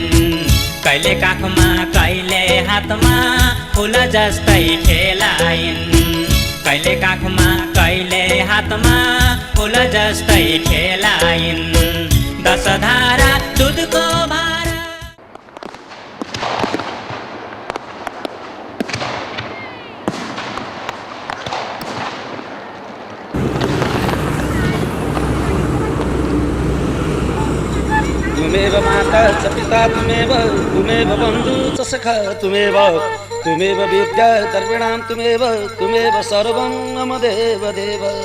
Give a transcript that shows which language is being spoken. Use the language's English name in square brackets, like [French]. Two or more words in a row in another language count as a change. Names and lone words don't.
[Nepali] कहिले काखमा कहिले हातमा फुल जस्तै खेलाइन्, कहिले काखमा कहिले हातमा फुल जस्तै खेलाइन्। दश धारा दुधको भारा [Sanskrit] तुमेव माता च पिता तुमेव, तुमेव बन्धु च सखा तुमेव, तुमेव विद्या द्रविणां तुमेव, तुमेव सर्वं मम देव देव।